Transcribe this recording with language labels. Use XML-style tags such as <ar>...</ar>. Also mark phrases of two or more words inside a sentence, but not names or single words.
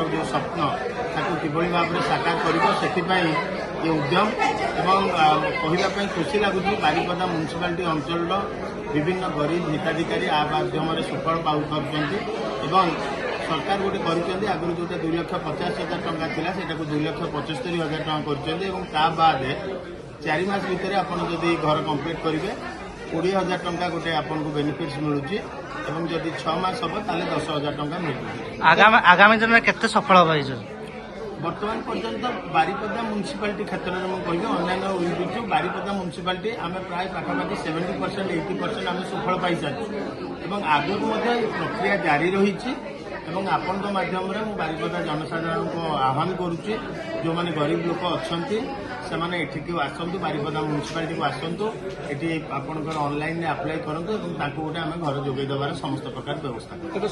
<or>ଯେଉଁ ସ୍ୱପ୍ନ ତାକୁ କିଭଳି ଭାବରେ ସାକାର କରିବ ସେଥିପାଇଁ ଏ ଉଦ୍ୟମ ଏବଂ କହିବା ପାଇଁ ଖୁସି ଲାଗୁଛି ବାରିପଦା ମ୍ୟୁନିସିପାଲିଟି ଅଞ୍ଚଳର ବିଭିନ୍ନ ଗରିବ ହିତାଧିକାରୀ ଆ ମାଧ୍ୟମରେ ସୁଫଳ ପାଉପାରୁଛନ୍ତି ଏବଂ ସରକାର ଗୋଟେ କରିଛନ୍ତି ଆଗରୁ ଯେଉଁଟା 2,50,000 ଟଙ୍କା ଥିଲା ସେଟାକୁ 2,75,000 ଟଙ୍କା କରିଛନ୍ତି ଏବଂ ତା ବାଦେ 4 ମାସ ଭିତରେ ଆପଣ ଯଦି ଘର କମ୍ପ୍ଲିଟ୍ କରିବେ 20,000 ଟଙ୍କା ଗୋଟେ ଆପଣଙ୍କୁ ବେନିଫିଟ୍ସ ମିଳୁଛି ଏବଂ ଯଦି 6 ମାସ ହେବ ତାହେଲେ 10,000 ଟଙ୍କା ମିଳୁଛି।</or> <hi>आगामी दिन में केते सफल होगा</hi> <or>ବର୍ତ୍ତମାନ ପର୍ଯ୍ୟନ୍ତ ବାରିପଦା ମ୍ୟୁନିସିପାଲିଟି କ୍ଷେତ୍ରରେ ମୁଁ କହିବି ଅନ୍ୟାନ୍ୟ ୟୁନିଟ୍ରୁ ବାରିପଦା ମ୍ୟୁନିସିପାଲିଟି ଆମେ ପ୍ରାୟ ପାଖାପାଖି 70% 80% ଆମେ ସୁଫଳ ପାଇସାରିଛୁ ଏବଂ ଆଗକୁ ମଧ୍ୟ ଏ ପ୍ରକ୍ରିୟା ଜାରି ରହିଛି ଏବଂ ଆପଣଙ୍କ ମାଧ୍ୟମରେ ମୁଁ ବାରିପଦା ଜନସାଧାରଣଙ୍କୁ ଆହ୍ୱାନ କରୁଛି ଯେଉଁମାନେ ଗରିବ ଲୋକ ଅଛନ୍ତି ସେମାନେ ଏଠିକୁ ଆସନ୍ତୁ ବାରିପଦା ମ୍ୟୁନିସିପାଲିଟିକୁ ଆସନ୍ତୁ ଏଠି ଆପଣଙ୍କର ଅନଲାଇନରେ ଆପ୍ଲାଏ କରନ୍ତୁ ଏବଂ ତାଙ୍କୁ ଗୋଟେ ଆମେ ଘର ଯୋଗାଇ ଦେବାର ସମସ୍ତ ପ୍ରକାର ବ୍ୟବସ୍ଥା କରୁ।</or>